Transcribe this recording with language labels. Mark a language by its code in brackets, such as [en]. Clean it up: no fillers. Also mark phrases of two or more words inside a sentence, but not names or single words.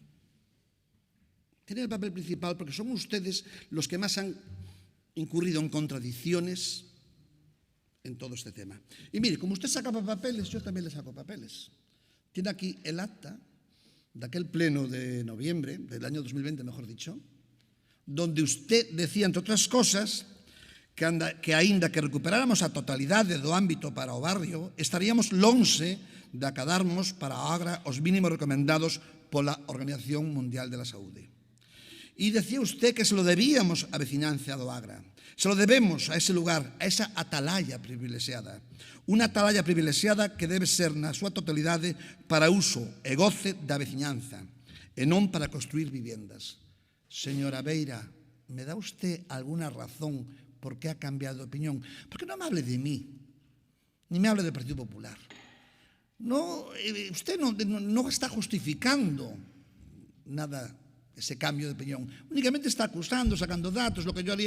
[es] Tienen el papel principal porque son ustedes los que más han incurrido en contradicciones en todo este tema. Y mire, como usted sacaba papeles, yo también le saco papeles. Tiene aquí el acta de aquel pleno de noviembre, del año 2020, mejor dicho, donde usted decía, entre otras cosas, [gl] que aínda que recuperáramos a totalidade do ámbito para o barrio, estaríamos lonxe de acadarmos para a Agra os mínimos recomendados pola Organización Mundial de la Saúde. [es] Y decía usted que se lo debíamos [gl] a veciñanza do Agra. [es] Se lo debemos a ese lugar, a esa atalaya privilexiada. [gl] Unha atalaya privilexiada que debe ser na súa totalidade para uso e goce da veciñanza e non para construir viviendas. [es] Señora Beira, ¿me da usted alguna razón por qué ha cambiado de opinión? Porque no me hable de mí, ni me hable del Partido Popular. No, usted no está justificando nada ese cambio de opinión. Únicamente está acusando, sacando datos, lo que yo haría.